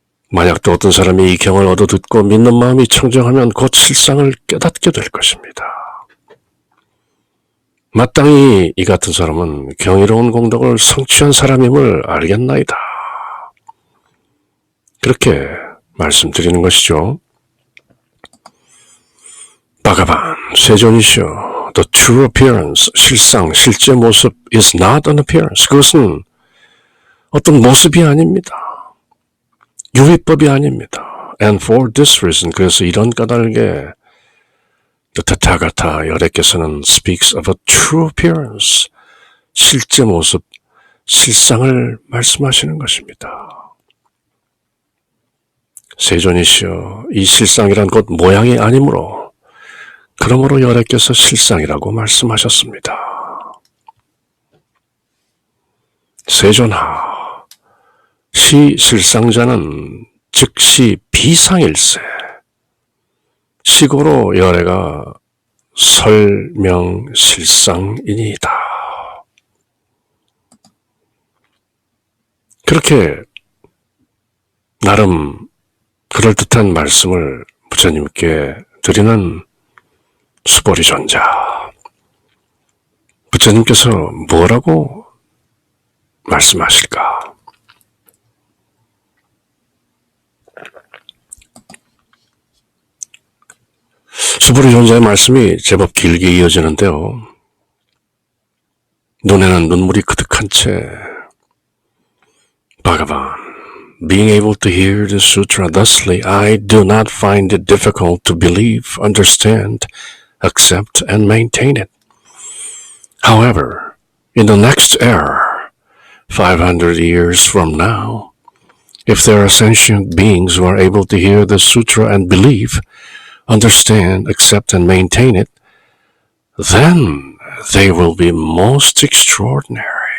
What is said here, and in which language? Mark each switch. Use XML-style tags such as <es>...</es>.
<ko>만약 또 어떤 사람이 이 경을 얻어듣고 믿는 마음이 청정하면 곧 실상을 깨닫게 될 것입니다. 마땅히 이 같은 사람은 경이로운 공덕을 성취한 사람임을 알겠나이다. 그렇게 말씀드리는 것이죠. 바가반, 세존이시여.</ko> <en>The true appearance,</en> <ko>실상, 실제 모습</ko> <en>is not an appearance.</en> <ko>그것은 어떤 모습이 아닙니다. 유의법이 아닙니다.</ko> <en>And for this reason,</en> <ko>그래서 이런 까닭에</ko> <en>The Tathagata</en> <ko>열애께서는</ko> <en>speaks of a true appearance,</en> <ko>실제 모습, 실상을 말씀하시는 것입니다. 세존이시여, 이 실상이란 곧 모양이 아니므로 그러므로 열애께서 실상이라고 말씀하셨습니다. 세존하, 시실상자는 즉시 비상일세, 시고로 열애가 설명실상이니이다. 그렇게 나름 그럴듯한 말씀을 부처님께 드리는 수보리존자. 부처님께서 뭐라고 말씀하실까? 수부리 존자의 말씀이 제법 길게 이어지는데요. 눈에는 눈물이 그득한 채</ko> <en>Bhagavan, being able to hear the sutra thusly, I do not find it difficult to believe, understand, accept, and maintain it. However, in the next era, 500 years from now, if there are sentient beings who are able to hear the sutra and believe, understand, accept, and maintain it, then they will be most extraordinary.</en>